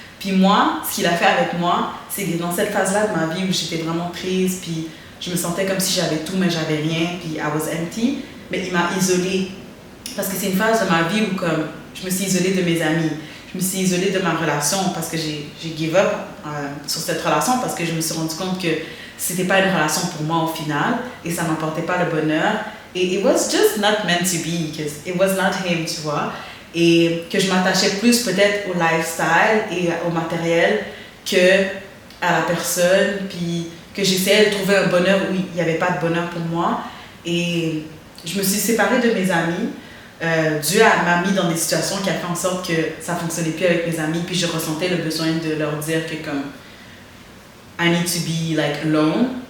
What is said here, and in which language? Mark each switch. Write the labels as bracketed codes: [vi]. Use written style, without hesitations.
[fr] Puis moi, ce qu'il a fait avec moi, c'est que dans cette phase-là de ma vie où j'étais vraiment triste, puis je me sentais comme si j'avais tout mais j'avais rien, puis [en] I was empty, [fr] mais il m'a isolée. Parce que c'est une phase de ma vie où comme, je me suis isolée de mes amis, je me suis isolée de ma relation parce que j'ai [en] give up [fr] sur cette relation parce que je me suis rendu compte que c'était pas une relation pour moi au final et ça m'apportait pas le bonheur. [en] Et it was just not meant to be, because it was not him, [fr] tu vois. Et que je m'attachais plus peut-être au lifestyle et au matériel que à la personne, puis que j'essayais de trouver un bonheur où il n'y avait pas de bonheur pour moi. Et je me suis séparée de mes amis. Dieu m'a mis dans des situations qui a fait en sorte que ça ne fonctionnait plus avec mes amis, puis je ressentais le besoin de leur dire que comme [en] I need to be like alone.